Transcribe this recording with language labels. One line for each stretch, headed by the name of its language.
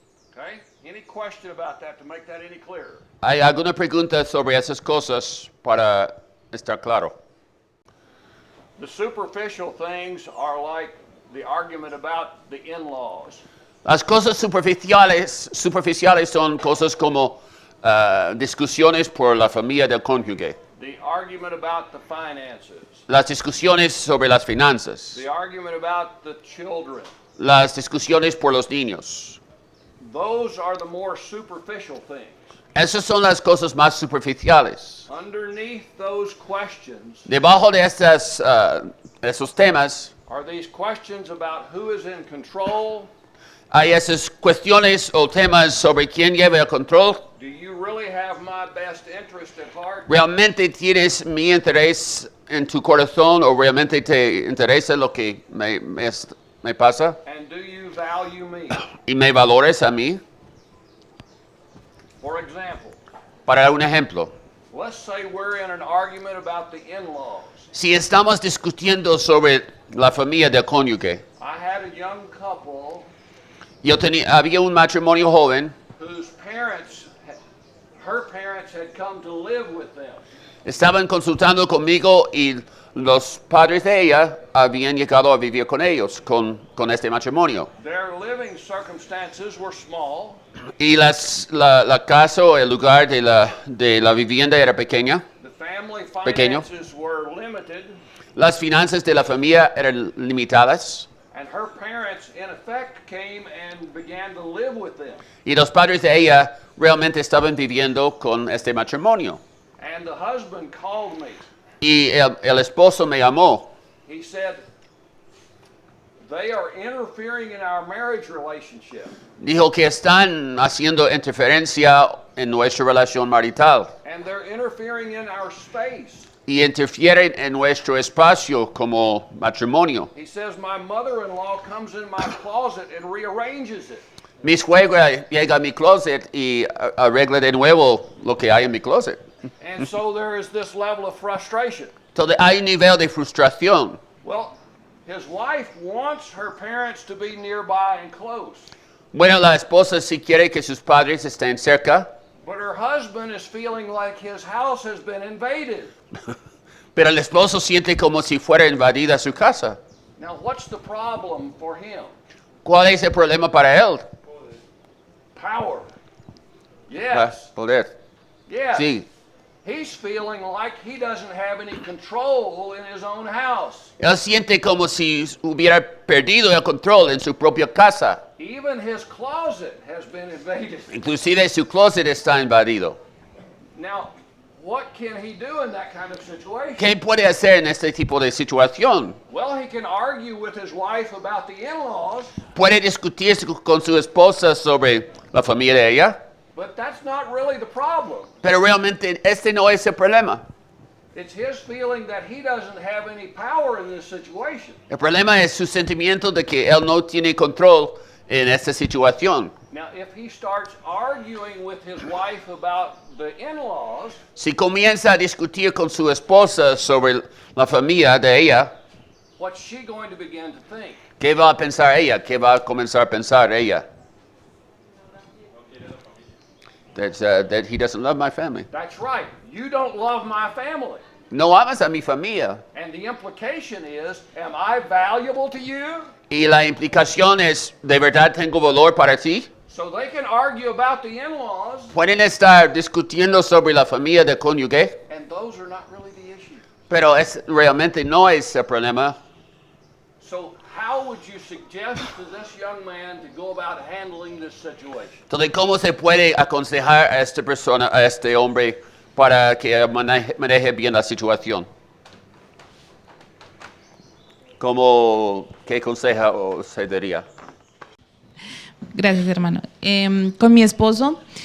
English: Okay? Any question about that to make that any clearer?
Spanish: ¿Hay alguna pregunta sobre esas cosas para estar claro?
English: The superficial things are like the argument about the in-laws.
Spanish: Las cosas superficiales son cosas como discusiones por la familia del cónyuge,
English: The argument about the finances.
Spanish: las discusiones sobre las finanzas,
English: The argument about the children.
Spanish: las discusiones por los niños.
English: Those are the more superficial things.
Spanish: Esas son las cosas más superficiales.
English: Underneath those questions
Spanish: Debajo de esos temas
English: are these questions about who is in control.
Spanish: hay esas cuestiones o temas sobre quién lleva el control.
English: Do you really have my best interest at heart?
Spanish: ¿Realmente tienes mi interés en tu corazón o realmente te interesa lo que me pasa?
English: And value me.
Spanish: y me valores a mí.
English: For example,
Spanish: Para dar un ejemplo,
English: let's say we're in an argument about the in-laws.
Spanish: si estamos discutiendo sobre la familia del cónyuge,
English: I had a young couple
Spanish: había un matrimonio joven,
English: whose her parents had come to live with them.
Spanish: estaban consultando conmigo y los padres de ella habían llegado a vivir con ellos, con este matrimonio.
English: Their living circumstances were small.
Spanish: Y la casa o el lugar de la vivienda era pequeña.
English: The family
Spanish: Pequeño.
English: finances were limited.
Spanish: Las finanzas de la familia eran limitadas.
English: And her parents, in effect, came and began to live with them.
Spanish: Y los padres de ella realmente estaban viviendo con este matrimonio.
English: And the husband called me.
Spanish: Y el esposo me llamó.
English: He said, they are interfering in our marriage relationship.
Spanish: Dijo que están haciendo interferencia en nuestra relación marital.
English: And they're interfering in our space.
Spanish: Y interfieren en nuestro espacio como matrimonio.
English: He says, my mother-in-law comes in my closet and rearranges it.
Spanish: Mi suegra llega a mi closet y arregla de nuevo lo que hay en mi closet.
English: And so there is this level of frustration.
Spanish: Entonces hay un nivel de frustración.
English: Well, his wife wants her parents to be nearby and close.
Spanish: Bueno, la esposa sí quiere que sus padres estén cerca,
English: But her husband is feeling like his house has been invaded.
Spanish: pero el esposo siente como si fuera invadida su casa.
English: Now, what's the problem for him?
Spanish: ¿Cuál es el problema para él?
English: Power. Yes.
Spanish: Poder.
English: Yes.
Spanish: Sí.
English: He's feeling like he doesn't have any control in his own house.
Spanish: Él siente como si hubiera perdido el control en su propia casa.
English: Even his closet has been invaded.
Spanish: Inclusive su closet está invadido.
English: Now, what can he do in that kind of situation?
Spanish: ¿Qué puede hacer en este tipo de situación?
English: Well, he can argue with his wife about the in-laws,
Spanish: Puede discutir con su esposa sobre la familia de ella,
English: but that's not really the problem.
Spanish: pero realmente este no es el problema.
English: It's his feeling that he doesn't have any power in this situation.
Spanish: El problema es su sentimiento de que él no tiene control en esta situación.
English: Now, if he starts arguing with his wife about the in-laws,
Spanish: Si comienza a discutir con su esposa sobre la familia de ella,
English: what's she going to begin to think?
Spanish: ¿qué va a pensar ella? ¿Qué va a comenzar a pensar ella?
English: That he doesn't love my family. That's right. You don't love my family.
Spanish: No amas a mi familia.
English: And the implication is, am I valuable to you?
Spanish: Y la implicación es, ¿de verdad tengo valor para ti?
English: So they can argue about the in-laws,
Spanish: Pueden estar discutiendo sobre la familia del cónyuge,
English: and those are not really the issue.
Spanish: pero realmente no es el problema.
English: So how would you suggest to this young man to go about handling this situation?
Spanish: Entonces, ¿cómo se puede aconsejar a esta persona, a este hombre, para que maneje bien la situación? ¿Qué consejo se daría? Gracias, hermano. Con mi esposo